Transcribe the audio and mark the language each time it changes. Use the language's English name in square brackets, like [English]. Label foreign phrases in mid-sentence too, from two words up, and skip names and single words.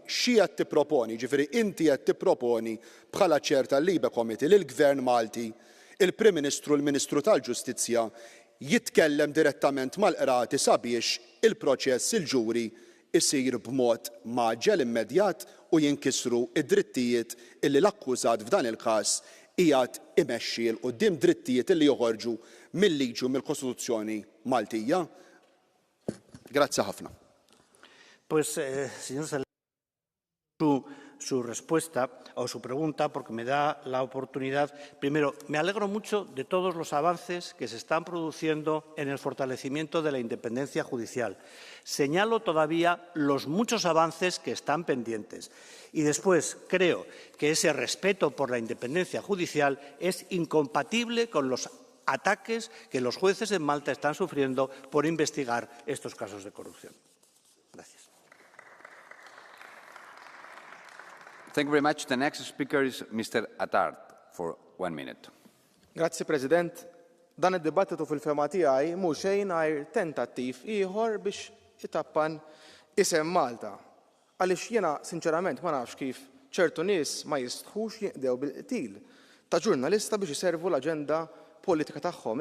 [Maltese] Xi qed tipproponi, ġifieri inti qed tipproponi bħala ċer tal-Libe Committee lill-Gvern Malti, il-Prim Ministru u l-Ministru tal-Ġustizzja jitkellem direttament mal-qrati sabiex il-proċess il-ġuri isir b'mod maġġel immedjat u jinkisru id-drittijiet illi l-akkużat f'dan il-każ qiegħed imexxi l quddiem drittijiet illi joħorġu mill-liġi u mill-Kostituzzjoni Maltija. Grazzi ħafna. [Spanish] Pues, señor Salazar, su respuesta o su pregunta, porque me da la oportunidad. Primero, me alegro mucho de todos los avances que se están produciendo en el fortalecimiento de la independencia judicial. Señalo todavía los muchos avances que están pendientes. Y después, creo que ese respeto por la independencia judicial es incompatible con los ataques que los jueces en Malta están sufriendo por investigar estos casos de corrupción. Gracias. [English] Thank you very much. The next speaker is Mr. Attard for 1 minute. [Maltese] Grazzi, President. Dan id-dibattitu fil-fema tiegħi mhux xejn għajr tentattiv ieħor biex itappan isem Malta. Għaliex jiena sinċerament ma nafx kif ċertu nies ma jistħux jinqdew bil-qtil ta' ġurnalista biex iservu l-aġenda politika tagħhom.